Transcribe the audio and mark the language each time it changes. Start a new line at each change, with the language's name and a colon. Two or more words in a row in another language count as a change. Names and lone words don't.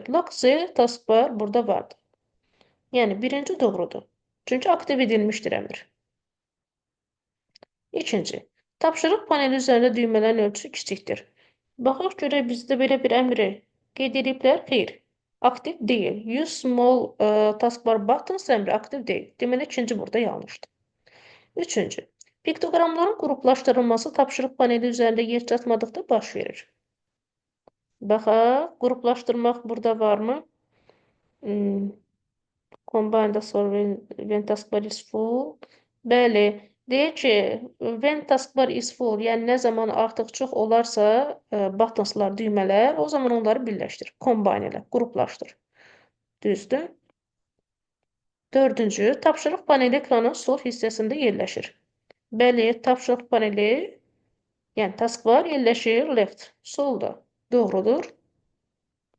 Azerbaijani: Loxze taskbar burada vardır. Yəni, birinci doğrudur. Çünki aktiv edilmişdir əmr. İkinci, tapşırıq paneli üzərində düymələrin ölçüsü kiçikdir. Baxaq, görək, bizdə belə bir əmri qeyd ediblər. Xeyr, aktiv deyil.
English: Use small taskbar buttons
Azerbaijani: əmri aktiv deyil. Deməli, ikinci burada yanlışdır. Üçüncü, piktoqramların qruplaşdırılması tapşırıq paneli üzərində yer çatmadıqda baş verir. Baxaq, qruplaşdırmaq burada varmı?
English: Combine the solve when taskbar is full.
Azerbaijani: Bəli, deyək ki,
English: when taskbar is full,
Azerbaijani: yəni nə zaman artıq çox olarsa buttonslar, düymələr, o zaman onları birləşdir. Combine elə, qruplaşdır. Düzdür? Dördüncü, tapşırıq paneli ekranın sol hissəsində yerləşir. Bəli, tapşırıq paneli, yəni taskbar yerləşir left, solda.